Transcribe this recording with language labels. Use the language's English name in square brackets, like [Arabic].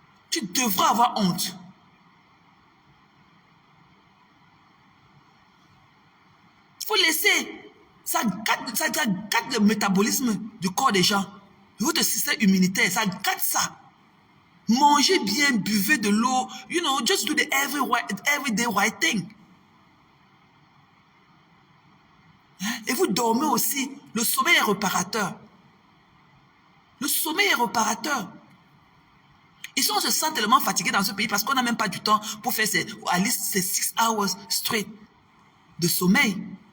[French] Tu devras avoir honte. Il faut laisser. Ça gâte le métabolisme du corps des gens. Votre système immunitaire, ça gâte ça. Mangez bien, buvez de l'eau. [English] You know, just do the everyday right thing. [French] Hein? Et vous dormez aussi. Le sommeil est réparateur. Le sommeil est réparateur. Ici, on se sent tellement fatigué dans ce pays parce qu'on n'a même pas du temps pour faire à [English] least 6 hours straight [French] de sommeil.